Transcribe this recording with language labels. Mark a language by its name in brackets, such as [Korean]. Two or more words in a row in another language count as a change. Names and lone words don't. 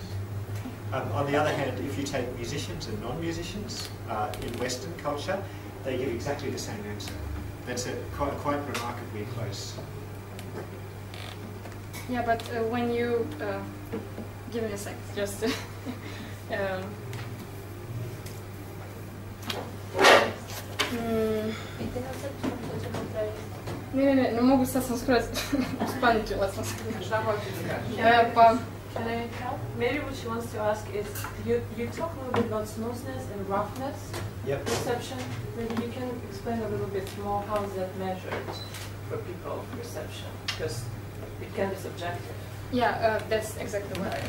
[English] On the other hand, if you take musicians and non-musicians in Western culture, they give exactly the same answer. That's quite remarkably close. Yeah, but when you give me a sec, just [Serbian] Ne, ne mogu, sad sam skroz spaničila sam se. Šta hoćeš da kažeš? [English] Can I help? Maybe what she wants to ask is, you talk a little bit about smoothness and roughness perception. Maybe you can explain a little bit more how is that measured for people, perception, because it can be subjective. Yeah, that's exactly what I